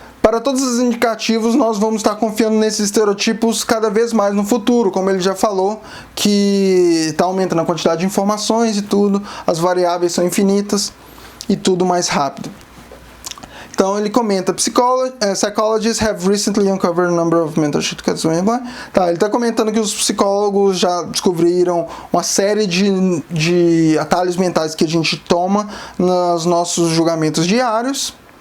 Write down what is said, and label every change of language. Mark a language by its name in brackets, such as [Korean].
[Portuguese] para todos os indicativos, nós vamos estar confiando nesses estereotipos cada vez mais no futuro, como ele já falou, que está aumentando a quantidade de informações e tudo, as variáveis são infinitas e tudo mais rápido. Então ele comenta, [English] psychologists have recently uncovered a number of mental shortcuts. [Portuguese] Tá, ele está comentando que os psicólogos já descobriram uma série de atalhos mentais que a gente toma nos nossos julgamentos diários.